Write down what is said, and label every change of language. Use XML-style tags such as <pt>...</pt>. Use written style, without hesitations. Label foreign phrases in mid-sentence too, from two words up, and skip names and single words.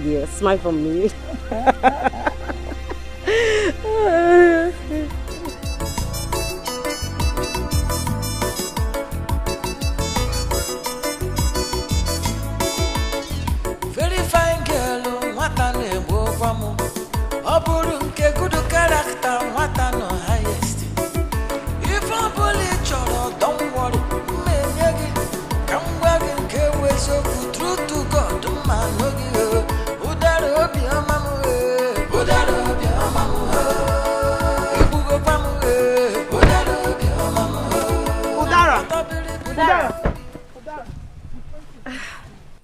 <en>Yeah, smile for me. Very fine girl,</en> <ig>nwata na-egbu ụgwọ m. Ọ bụrụ nke</ig> <en>good character,</en> <ig>nwata</ig> <en>nọ highest.</en> <ig>Ife ọ bụla ị chọrọ,</ig> <en>don't worry,</en> <ig>m enye gị. Ka m gwa gị nke bụ eziokwu,</ig> <en>true to God,</en> <ig>mma n'oge Udara obiọma m, Udara obiọma m, igbugokwa m, Udara obiọma m. Udara!</ig>